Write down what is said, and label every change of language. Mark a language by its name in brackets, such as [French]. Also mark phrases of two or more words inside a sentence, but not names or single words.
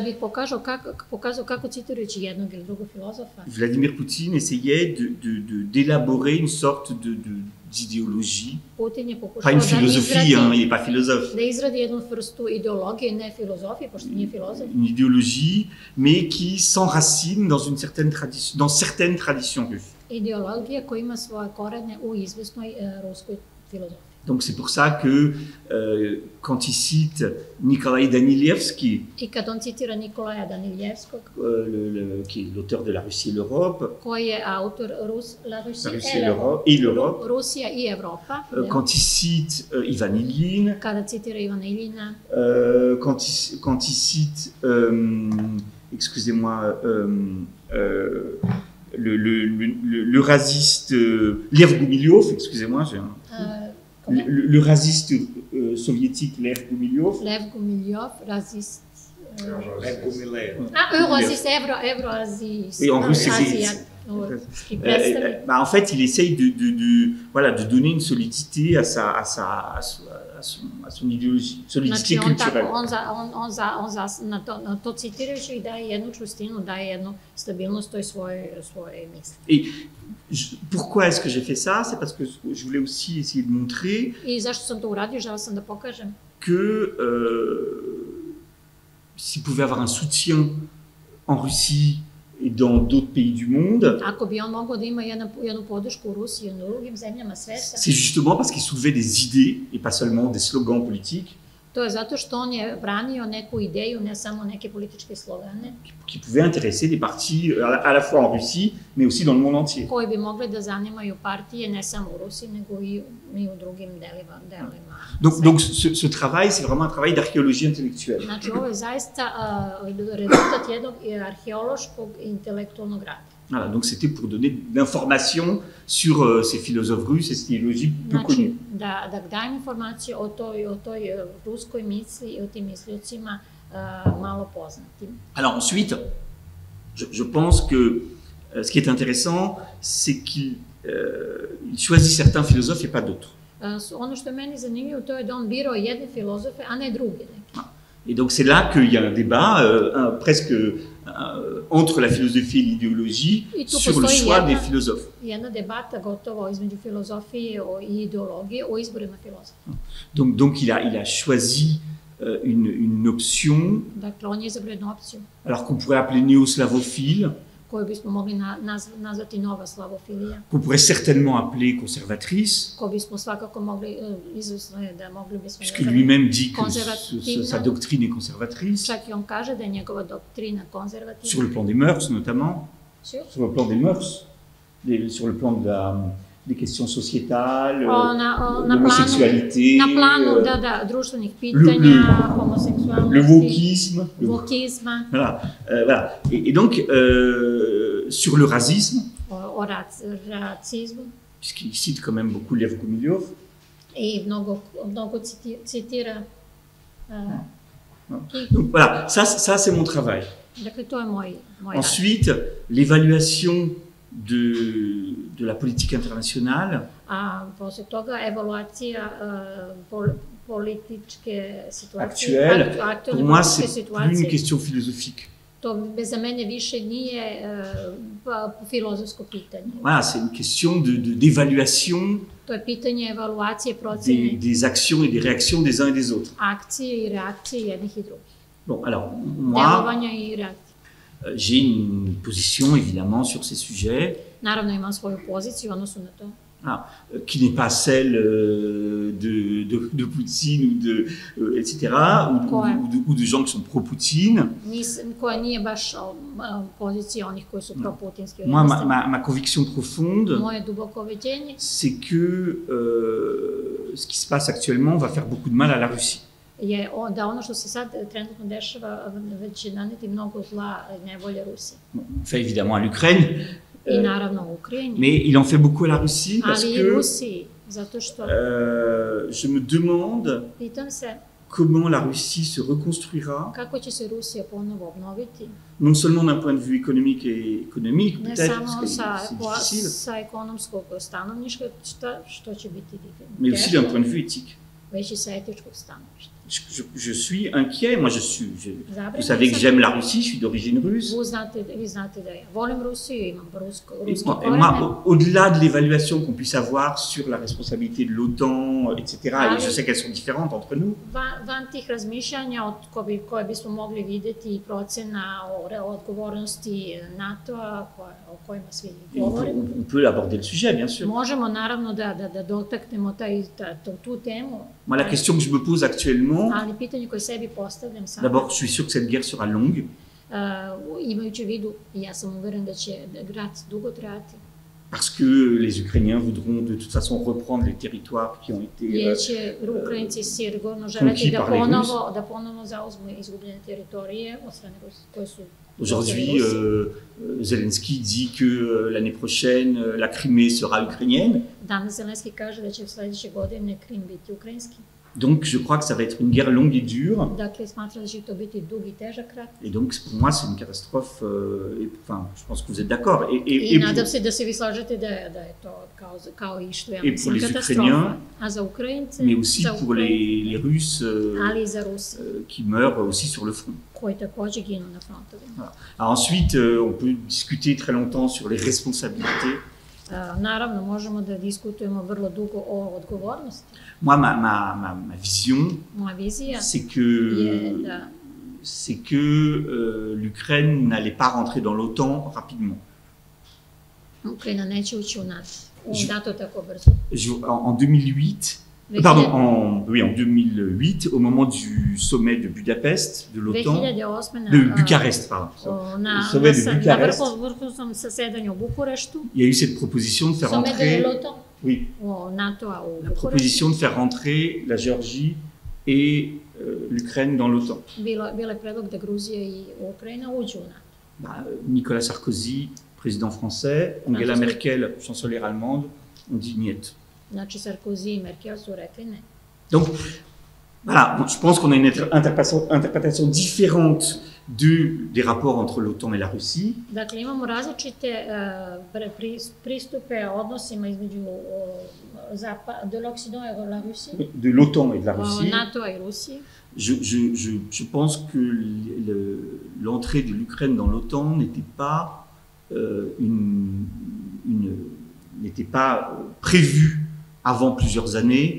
[French] Vladimir Poutine essayait d'élaborer une sorte d'idéologie, pas une philosophie, hein, il n'est pas philosophe, une idéologie, mais qui s'enracine dans certaines traditions russes. Donc c'est pour ça que quand il cite Nikolai Danilevski, [Serbian] I kad on citira Nikolaja Daniljevskog, [French] qui est l'auteur de La Russie et l'Europe, [Serbian] koji je autor La Russie et l'Europe, Rusija i Evropa, [French] quand il cite Ivan Ilyin, [Serbian] kada citira Ivana Iljina, [French] quand il cite, excusez-moi, le raciste Lev Gumilyov, excusez-moi, le raciste soviétique Lev Gumilyov. Lev Gumilyov, raciste. Lev Gumilev. Eurozis, Euroazis. Et en russe, en fait, il essaye de donner une solidité à son idéologie, solidité culturelle. [Serbian] On to citirajući daje jednu čvrstinu, daje jednu stabilnost toj svojoj misli. [French] Et pourquoi est-ce que j'ai fait ça? C'est parce que je voulais aussi essayer de montrer [Serbian] I zašto sam to uradio? Želeo sam da pokažem [French] que s'il pouvait avoir un soutien en Russie et dans d'autres pays du monde, [Serbian] ako bi on mogao da ima jednu podršku u Rusiji i u drugim zemljama sveta, [French] c'est justement parce qu'il soulevait des idées et pas seulement des slogans politiques [Serbian] to je zato što on je branio neku ideju, ne samo neke političke slogane, [French] qui pouvaient intéresser des partis à la fois en Russie mais aussi dans le monde entier. [Serbian] koji bi mogli da zanimaju partije ne samo u Rusiji, nego i u drugim delima [French] Donc ce travail, c'est vraiment un travail d'archéologie intellectuelle. [Serbian] Znači, ovo je zaista rezultat jednog arheološkog intelektualnog rada. [French] Voilà, donc c'était pour donner de l'information sur ces philosophes russes et ces théologies peu connus. [Serbian] Da dajem informacije o toj ruskoj misli i o tim misliocima malo poznatim. [French] Alors ensuite, je pense que ce qui est intéressant, c'est qu'il choisit certains philosophes et pas d'autres. [Serbian] Ono što je meni zanimljivo, to je da on birao jedne filozofe, a ne druge neke. [French] Et donc c'est là qu'il y a un débat presque entre la philosophie et l'idéologie sur le choix des philosophes. [Serbian] Jedna debata gotovo između filozofije i ideologije o izborima filozofa. [French] Donc il a choisi une option, [Serbian] dakle, on je izabrao jednu opciju, [French] alors qu'on pourrait appeler néoslavophile, [Serbian] koju bismo mogli nazvati nova slavofilija, [French] qu'on pourrait certainement appeler conservatrice, [Serbian] koju bismo svakako mogli, izvesno je da mogli bismo [French] puisque lui-même dit que sa doctrine est conservatrice, [Serbian] čak i on kaže da je njegova doktrina konzervativna. [French] sur le plan des mœurs notamment, sur le plan des mœurs, sur le plan des questions sociétales, l'homosexualité, [Serbian] na planu društvenih pitanja, homoseksualnosti, [French] le wokisme, voilà. Et donc sur le racisme, [Serbian] o racizmu, [French] puisqu'il cite quand même beaucoup Lev Gumilyov, [Serbian] i mnogo citira. [French] Donc voilà, ça c'est mon travail. [Serbian] Dakle, to je moj rad. [French] Ensuite, l'évaluation de la politique internationale. [Serbian] A posle toga evaluacija političke situacije. [French] Actuelle, pour moi, c'est plus une question philosophique. [Serbian] To za mene više nije filozofsko pitanje. [French] Voilà, c'est une question d'évaluation. [Serbian] To je pitanje evaluacije, procene. [French] Des actions et des réactions des uns et des autres. [Serbian] Akcije i reakcije jednih i drugih. [French] Bon, alors, moi, [Serbian] delovanja i reakcije. [French] J'ai une position évidemment sur ces sujets. [Serbian] Naravno imam svoju poziciju u odnosu na to. [French] Qui n'est pas celle de Poutine etc., ou de gens qui sont pro-Poutine. [Serbian] Koja nije baš pozicija onih koji su pro-putinski. [French] Moi, ma conviction profonde, [Serbian] moje duboko ubeđenje, [French] c'est que ce qui se passe actuellement va faire beaucoup de mal à la Russie. [Serbian] Je da ono što se sad trenutno dešava već će naneti mnogo zla nevolje Rusiji. [French] Enfin, évidemment à l'Ukraine. [Serbian] I naravno u Ukrajini. [French] Mais il en fait beaucoup à la Russie parce [Serbian] ali [French] que [Serbian] Rusiji, zato što [French] je me demande [Serbian] pitam se [French] comment la Russie se reconstruira. [Serbian] Kako će se Rusija ponovo obnoviti? [French] Non seulement d'un point de vue économique peut-être, [Serbian] ne [French] parce [Serbian] samo [French] que c'est difficile. [Serbian] Sa ekonomskog stanovišta, što će biti [French] mais aussi d'un point de vue éthique. [Serbian] Već i sa etičkog stanovišta. [French] je suis inquiet. Moi, vous savez que j'aime la Russie, je suis d'origine russe. [Serbian] Vi znate da ja volim Rusiju, imam ruski [French] Et [Serbian] koren. [French] moi, au-delà de l'évaluation qu'on puisse avoir sur la responsabilité de l'OTAN, etc., et je sais qu'elles sont différentes entre nous, [Serbian] Van tih razmišljanja koje bismo mogli videti i procena o odgovornosti NATO-a o kojima svi govorimo. [French] on peut aborder le sujet, bien sûr. [Serbian] Možemo naravno da dotaknemo tu temu. [French] Moi, la question que je me pose actuellement, [Serbian] Ali pitanje koje sebi postavljam sada, [French] d'abord, je suis sûr que cette guerre sera longue. [Serbian] imajući u vidu, ja sam uveren da će rat dugo trajati. [French] Parce que les Ukrainiens voudront de toute façon reprendre les territoires qui ont été [Serbian] Jer će Ukrajinci sigurno želeti da ponovo zauzmu izgubljene teritorije od strane koje su. [French] Aujourd'hui, Zelensky dit que l'année prochaine, la Crimée sera ukrainienne. [Serbian] Danas Zelenski kaže da će sledeće godine Krim biti ukrajinski. [French] Donc, je crois que ça va être une guerre longue et dure. [Serbian] Dakle, smatram da će to biti dug i težak rat. [French] Et donc, pour moi, c'est une catastrophe. Enfin, je pense que vous êtes d'accord. [Serbian] I nadam se da se vi slažete da je to kao i što ja mislim katastrofa. A za Ukrajince, [French] mais aussi pour les Russes [Serbian] ali i za Ruse, [French] qui meurent aussi sur le front. [Serbian] Koji takođe ginu na frontovima. [French] Voilà. Alors ensuite, on peut discuter très longtemps sur les responsabilités. [Serbian] Naravno, možemo da diskutujemo vrlo dugo o odgovornosti. [French] Moi, ma vision, [Serbian] moja vizija [French] c'est que l'Ukraine n'allait pas rentrer dans l'OTAN rapidement. [Serbian] Ukrajina neće ući u NATO tako brzo. [French] En 2008, pardon, en 2008, au moment du sommet de Budapest, de l'OTAN, de Bucarest, pardon. Le sommet de Bucarest, il y a eu cette proposition de faire rentrer, oui, la proposition de faire rentrer la Géorgie et l'Ukraine dans l'OTAN. Nicolas Sarkozy, président français, Angela Merkel, chancelière allemande, ont dit niet. [Serbian] Znači, Sarkozy i Merkel su rekli ne. [French] Donc, voilà, je pense qu'on a une interprétation différente des rapports entre l'OTAN et la Russie. [Serbian] Dakle, imamo različite pristupe odnosima između [French] de l'Occident et de la Russie. De l'OTAN et de la Russie. NATO et Russie. Je pense que l'entrée de l'Ukraine dans l'OTAN n'était pas n'était pas prévue avant plusieurs années.